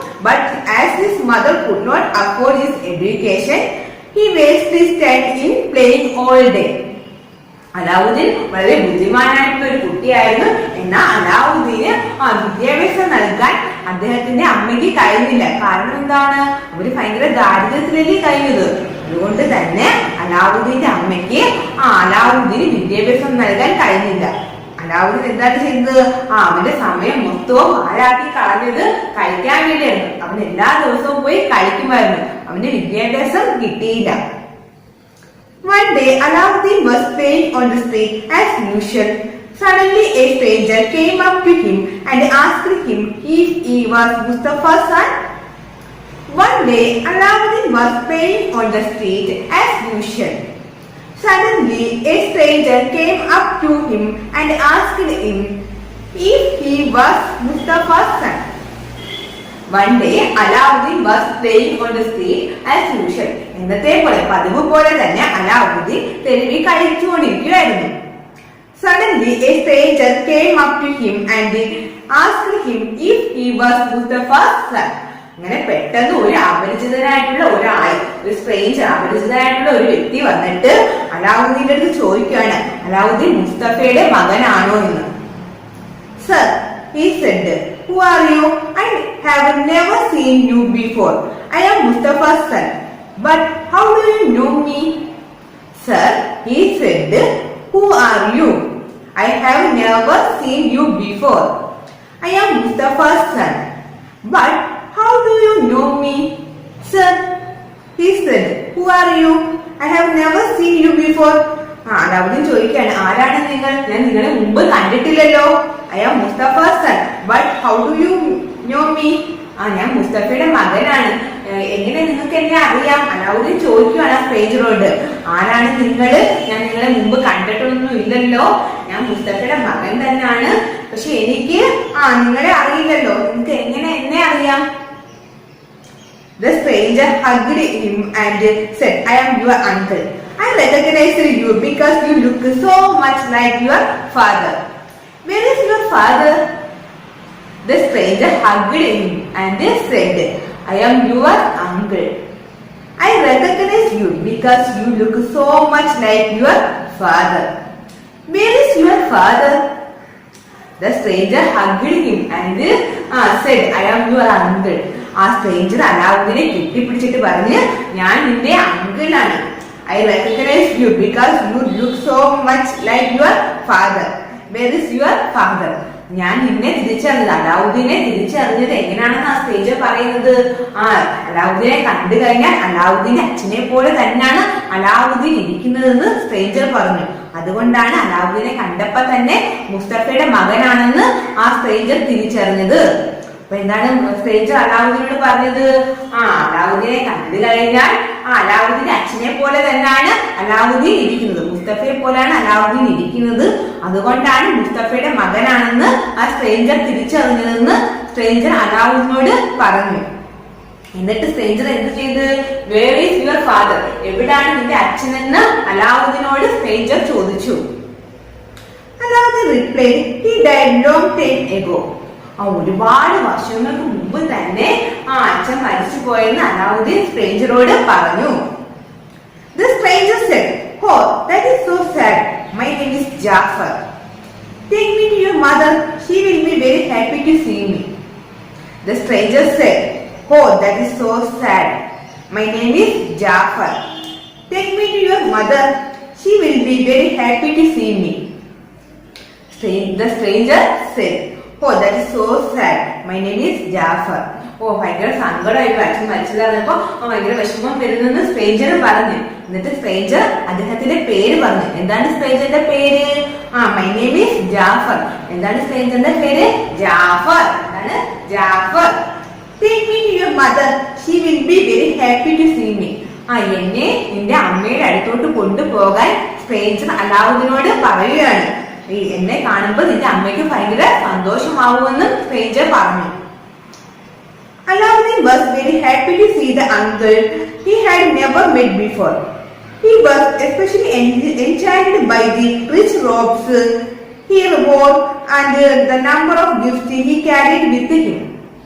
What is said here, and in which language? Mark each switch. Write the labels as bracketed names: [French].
[English] But as his mother could not afford his education, he wasted his time in playing all day. [Malayalam] Alauddin വളരെ ബുദ്ധിമാനായിട്ടുള്ള ഒരു കുട്ടിയായിരുന്നു. എന്നാൽ അലാവുദ്ദീന് വിദ്യാഭ്യാസം നൽകാൻ അദ്ദേഹത്തിന്റെ അമ്മയ്ക്ക് കഴിഞ്ഞില്ല. കാരണം എന്താണ്? അവര് ഭയങ്കര ദാരിദ്ര്യത്തിലല്ലേ കഴിഞ്ഞത്. അതുകൊണ്ട് തന്നെ അലാവുദ്ദീന്റെ അമ്മയ്ക്ക് അലാവുദ്ദീന് വിദ്യാഭ്യാസം നൽകാൻ കഴിഞ്ഞില്ല. അലാവുദ്ദീൻ എന്താണ് ചെയ്തത്? അവന്റെ സമയം മൊത്തവും പാഴാക്കി കളഞ്ഞത് കഴിക്കാൻ വേണ്ടിയായിരുന്നു. അവൻ എല്ലാ ദിവസവും പോയി കഴിക്കുമായിരുന്നു. അവന് വിദ്യാഭ്യാസം കിട്ടിയില്ല. [English] One day, Alauddin was playing on the street as usual. Suddenly, a stranger came up to him and asked him if he was Mustafa's son. One day, Alauddin was playing on the street as usual. Suddenly, a stranger came up to him and asked him if he was Mustafa's son. One day, Alauddin was playing on the street as usual. [Malayalam] എന്നത്തെ പോലെ പതിവ് പോലെ തന്നെ അലാവുദ്ദീൻ തെരുവിൽ കളിച്ചുകൊണ്ടിരിക്കുകയായിരുന്നു. [English] Suddenly, a stranger came up to him and asked him if he was Mustafa's son. [Malayalam] അങ്ങനെ പെട്ടെന്ന് ഒരു അപരിചിതനായിട്ടുള്ള ഒരു സ്ട്രേഞ്ചർ, അപരിചിതനായിട്ടുള്ള ഒരു വ്യക്തി വന്നിട്ട് അലാവുദ്ദീന്റെ അടുത്ത് ചോദിക്കുകയാണ്, അലാവുദ്ദീൻ മുസ്തഫയുടെ മകനാണോ എന്ന്. [English] Sir, he said, who are you? I have never seen you before. I am Mustafa's son. But how do you know me? Sir, he said, who are you? I have never seen you before. I am Mustafa's son. But how do you know me? Sir, he said, who are you? I have never seen you before. [Malayalam] Alauddin ചോദിക്കുകയാണ്, ആരാണ് നിങ്ങൾ? ഞാൻ നിങ്ങളെ മുമ്പ് കണ്ടിട്ടില്ലല്ലോ. [English] I am Mustafa's son. But how do you know me? [Malayalam] ഞാൻ മുസ്തഫയുടെ മകനാണ്. എങ്ങനെ നിങ്ങൾക്ക് എന്നെ അറിയാം? അലാവുദ്ദീൻ ചോദിക്കുകയാണ് സ്ട്രേഞ്ചറോട്, ആരാണ് നിങ്ങള്? ഞാൻ നിങ്ങളെ മുമ്പ് കണ്ടിട്ടൊന്നും ഇല്ലല്ലോ. ഞാൻ മുസ്തഫയുടെ മകൻ തന്നെയാണ്. പക്ഷെ എനിക്ക് നിങ്ങളെ അറിയില്ലല്ലോ. നിങ്ങൾക്ക് എങ്ങനെ എന്നെ അറിയാം? [English] The stranger hugged him and said, I am your uncle. I recognized you because you look so much like your father. Where is your father? The stranger hugged him and said, I am your uncle. I recognize you because you look so much like your father. Where is your father? The stranger hugged him and said, I am your uncle. [Malayalam] ആ stranger അലാവുദ്ദീനെ കെട്ടിപ്പിടിച്ചിട്ട് പറഞ്ഞ്, ഞാൻ നിന്റെ അങ്കിളാണ്. [English] I recognize you because you look so much like your father. Where is your father? [Malayalam] ഞാൻ നിന്നെ തിരിച്ചറിഞ്ഞത്, അലാവുദ്ദീനെ തിരിച്ചറിഞ്ഞത് എങ്ങനെയാണെന്ന് ആ സ്ട്രേഞ്ചർ പറയുന്നത്. അലാവുദ്ദീനെ കണ്ടു കഴിഞ്ഞാൽ അലാവുദ്ദീന്റെ അച്ഛനെ പോലെ തന്നെയാണ് അലാവുദ്ദീൻ ഇരിക്കുന്നതെന്ന് സ്ട്രേഞ്ചർ പറഞ്ഞു. അതുകൊണ്ടാണ് അലാവുദ്ദീനെ കണ്ടപ്പോ തന്നെ മുസ്തഫയുടെ മകനാണെന്ന് ആ സ്ട്രേഞ്ചർ തിരിച്ചറിഞ്ഞത്. അപ്പൊ എന്താണ് സ്ട്രേഞ്ചർ അലാവുദ്ദീനോട് പറഞ്ഞത്? അലാവുദ്ദീനെ കണ്ടു കഴിഞ്ഞാൽ അലാവുദ്ദീന്റെ അച്ഛനെ പോലെ തന്നെയാണ് അലാവുദ്ദീൻ ഇരിക്കുന്നത്, മുസ്തഫയെ പോലെയാണ് അലാവുദ്ദീൻ ഇരിക്കുന്നത്. അതുകൊണ്ടാണ് മുസ്തഫയുടെ മകനാണെന്ന് ആ സ്ട്രേഞ്ചർ തിരിച്ചറിഞ്ഞതെന്ന് സ്ട്രേഞ്ചർ അലാവുദ്ദീനോട് പറഞ്ഞു. എന്നിട്ട് സ്ട്രേഞ്ചർ എന്ത് ചെയ്ത്? [English] Where is your father? [Malayalam] എവിടാണ് നിന്റെ അച്ഛനെന്ന് അലാവുദ്ദീനോട് സ്ട്രേഞ്ചർ ചോദിച്ചു. [English] Alauddin replied, he died long time ago. [Malayalam] ഒരുപാട് വർഷങ്ങൾക്ക് മുമ്പ് തന്നെ അച്ഛൻ മരിച്ചു പോയെന്ന് അലാവുദ്ദീൻ സ്ട്രേഞ്ചറോട് പറഞ്ഞു. [English] The stranger said, oh, that is so sad. My name is Jafar. Take me to your mother. She will be very happy to see me. The stranger said, oh, that is so sad. My name is Jafar. Take me to your mother. She will be very happy to see me. The stranger said, oh, that is so sad. My name is Jafar. [Malayalam] ഭയങ്കര സങ്കടമായിട്ട് അച്ഛൻ മരിച്ചതാണെന്നപ്പോ ഭയങ്കര വിഷമം വരുന്നെന്ന് stranger പറഞ്ഞു. എന്നിട്ട് stranger അദ്ദേഹത്തിന്റെ പേര് പറഞ്ഞു. എന്താണ് സ്ട്രേഞ്ചറിന്റെ പേര്? [English] My name is Jafar. [Malayalam] എന്താണ് സ്ട്രേഞ്ചറിന്റെ പേര്? ജാഫർ. എന്താണ്? Jafar. [English] Take me to your mother. She will be very happy to see me. [Malayalam] എന്നെ നിന്റെ അമ്മയുടെ അടുത്തോട്ട് കൊണ്ടുപോകാൻ സ്ട്രേഞ്ചർ അലാവുദ്ദീനോട് പറയുകയാണ്. എന്നെ കാണുമ്പോൾ നിന്റെ അമ്മയ്ക്ക് ഭയങ്കര സന്തോഷമാവുമെന്നും സ്ട്രേഞ്ചർ പറഞ്ഞു. [English] Alauddin was very happy to see the uncle he had never met before. He was especially enchanted by the rich robes he wore and the number of gifts he carried with him.